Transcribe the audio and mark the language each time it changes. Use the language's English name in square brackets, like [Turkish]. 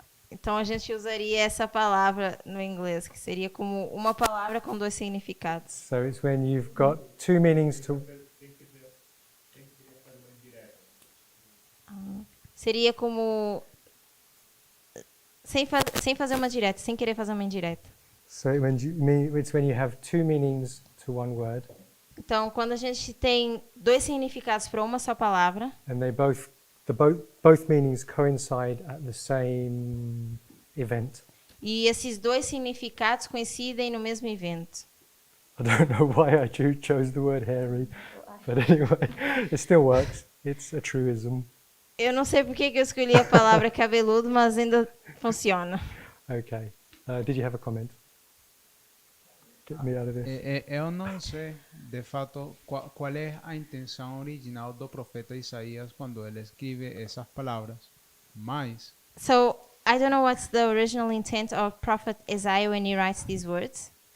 [Portuguese] Então a gente usaria essa palavra no inglês, que seria como uma palavra com dois significados. [English] So it's when you've got two meanings to. [Portuguese] Seria como sem fazer uma direta, sem querer fazer uma indireta. [English] So it's when you have two meanings to one word, [Portuguese] Então, quando a gente tem dois significados para uma só palavra, [English] and both meanings coincide at the same event. [Portuguese] e esses dois significados coincidem no mesmo evento. [English] I don't know why I chose the word hairy, but anyway, it still works. It's a truism. [Portuguese] Eu não sei por que eu escolhi a palavra cabeludo, mas ainda funciona. [English] Okay. Did you have a comment? Get me out of this. [Portuguese] Eu não sei, de fato, qual é a intenção original do profeta Isaías quando ele escreve essas palavras, mas [English] So, I don't know what's the original intent of Prophet Isaiah when he writes these words.